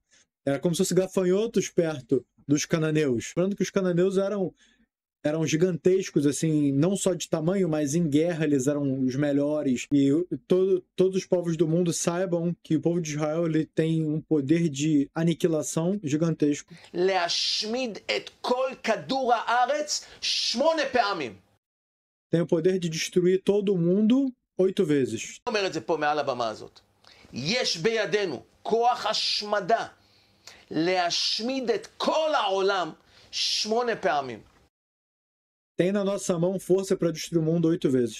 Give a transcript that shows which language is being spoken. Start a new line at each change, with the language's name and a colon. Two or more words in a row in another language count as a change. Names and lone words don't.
Portuguese: Era como se fossem gafanhotos perto dos cananeus. Lembrando que os cananeus eram gigantescos, assim, não só de tamanho, mas em guerra eles eram os melhores. E todos os povos do mundo saibam que o povo de Israel ele tem um poder de aniquilação gigantesco.
Hebrew: להשמיד את כל כדור הארץ 8 פעמים.
Portuguese: Tem o poder de destruir todo o mundo 8 vezes.
Hebrew: אני אומר את זה פה מעל הבמה הזאת. יש בידינו כוח השמדה להשמיד את כל העולם 8 פעמים.
Portuguese: Tem na nossa mão força para destruir o mundo 8 vezes.